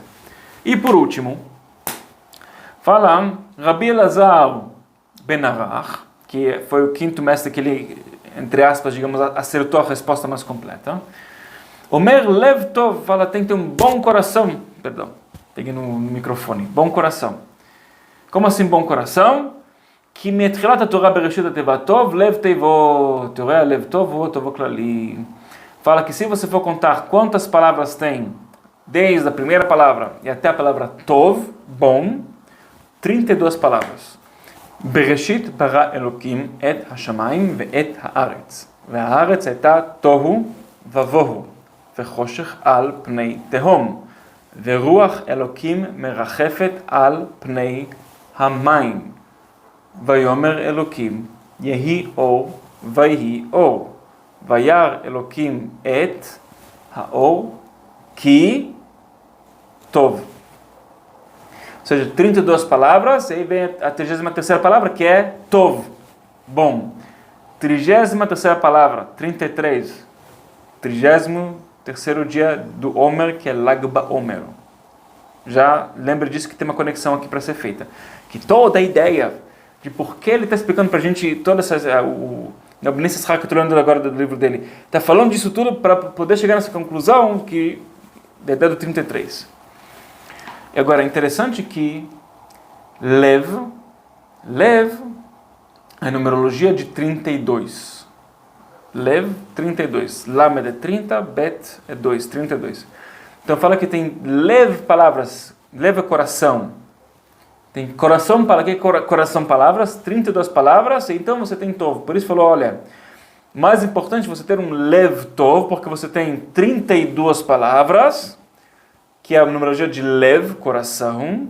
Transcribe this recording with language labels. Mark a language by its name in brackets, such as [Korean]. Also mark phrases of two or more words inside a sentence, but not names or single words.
[Portuguese] E por último, fala Rabi Elazar Ben Arach, que foi o quinto mestre que ele, entre aspas, digamos, acertou a resposta mais completa. [Hebrew] אומר לב טוב, [Portuguese] fala, tem que ter um bom coração. Perdão, peguei no microfone. Bom coração. Como assim bom coração? [Hebrew] Que מתחילת התורה בראשית התיבה טוב, לב תיבו, תורה לב טוב, הוא טובו כללי. [Portuguese] Fala que se você for contar quantas palavras tem, desde a primeira palavra e até a palavra tov, bom, 32 palavras. [Hebrew] בראשית ברא אלוקים את השמיים ואת הארץ. והארץ הייתה תוהו ובוהו, וחושך על פני תהום. ורוח אלוקים מרחפת על פני המים. ויאמר אלוקים, יהי אור, ויהי אור. וירא אלוקים את האור, כי טוב. [Portuguese] Ou seja, 32 palavras, e aí vem a 33ª palavra, que é tov, bom. 33ª palavra, 33. 33º dia do Omer, que é Lag BaOmer. Já lembra disso que tem uma conexão aqui para ser feita. Que toda a ideia de por que ele está explicando para a gente toda essa... O Abnei Sisra, que eu estou lendo agora do livro dele, está falando disso tudo para poder chegar nessa conclusão que da ideia do 33. E agora, é interessante que Lev é a numerologia de 32. Lev, 32. Lamed é 30, Bet é 2, 32. Então fala que tem Lev palavras, Lev é coração. Tem coração, para que coração palavras, 32 palavras, então você tem Tov. Por isso falou, olha, mais importante você ter um [Hebrew] לב טוב, [Portuguese] porque você tem 32 palavras, que é a numerologia de Lev, coração.